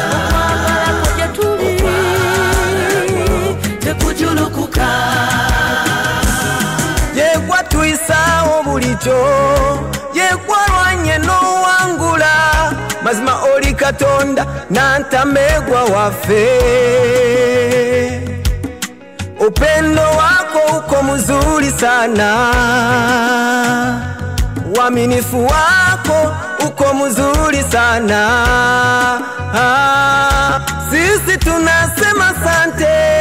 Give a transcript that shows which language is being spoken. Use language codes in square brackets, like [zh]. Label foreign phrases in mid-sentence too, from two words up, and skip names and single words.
[lg] Okwagala kwo gye tuli tekujulukuka. Yegwa tuyisaawo bulijjo, yegwa lwanye n'owangula. Mazima oli Katonda nantamegwa waffe. [sw] Upendo wako uko mzuri sana, uaminifu wako uko mzuri sana. Sisi tunasema asante.